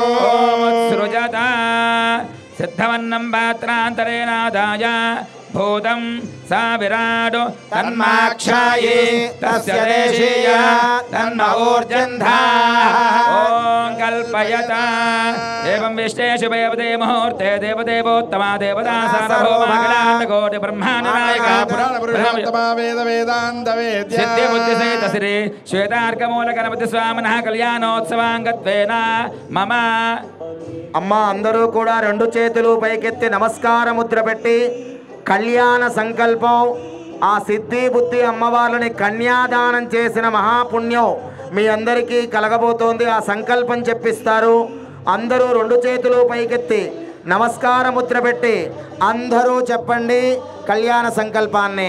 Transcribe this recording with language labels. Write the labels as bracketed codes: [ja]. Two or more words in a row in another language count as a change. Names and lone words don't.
[sa] सृजता सिद्धवन्नं पात्रान्तरेणादाय भूतं सा विराडो तन्माक्षाये तस्य देशीय तन्म ऊर्जन्धाः ॐ कल्पयता एवं विष्टे शुभे देव मुहूर्ते देवदेवोत्तमा देवता सार्वभौमाखिलाण्डकोटि ब्रह्माण्डनायका पुराणपुरुषोत्तमा वेद वेदान्त वेद्या सिद्धिबुद्धिसहित श्री श्वेतार्कमूलगणपतिस्वामिनः कल्याणोत्सवाङ्गत्वेन मम [te] అమ్మ అందరూ కూడా రెండు చేతులు పైకెత్తి నమస్కార ముద్ర పెట్టి కళ్యాణ సంకల్పం ఆ సిద్ధి బుద్ధి అమ్మవారిని కన్యాదానం చేసిన మహాపుణ్యం మీ అందరికీ కలగబోతోంది. ఆ సంకల్పం చెప్పిస్తారు. అందరూ రెండు చేతులు పైకెత్తి నమస్కార ముద్ర పెట్టి అందరూ చెప్పండి కళ్యాణ సంకల్పాన్ని.